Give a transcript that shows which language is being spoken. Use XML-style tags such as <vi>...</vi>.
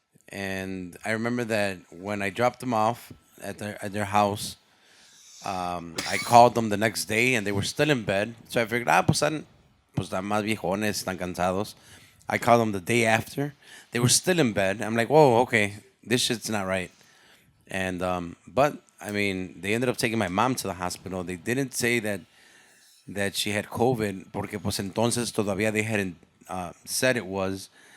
<en>And I remember that when I dropped them off at their house, I called them the next day, and they were still in bed. So I figured,</en> <es>están más viejones, están cansados.</es> <en>I called them the day after. They were still in bed. I'm like, whoa, okay, this shit's not right. And but I mean, they ended up taking my mom to the hospital. They didn't say that she had COVID,</en> <es>porque pues entonces todavía</es> <en>they hadn't said it was.</en>